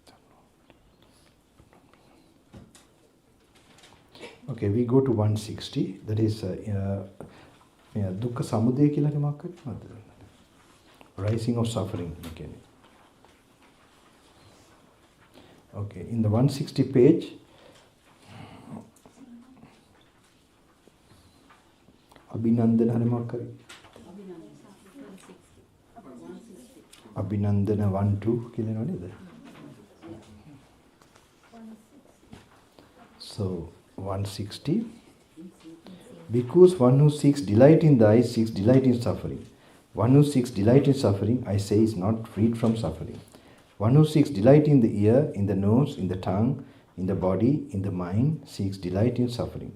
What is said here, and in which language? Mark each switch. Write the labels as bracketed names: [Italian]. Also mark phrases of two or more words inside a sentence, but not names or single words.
[English] Okay, we go to 160. That is [Pali] dukkha samudaya [Sinhala] කියලා මොකක්ද? [English] Rising of suffering again. Okay, in the 160 page, Abhinandana [Sinhala] හරි මොකක් හරි? Abhinandana 1-2 කියලා නේද? [English] So 160. Because one who seeks delight in the eye seeks delight in suffering. One who seeks delight in suffering, I say, is not freed from suffering. One who seeks delight in the ear, in the nose, in the tongue, in the body, in the mind, seeks delight in suffering.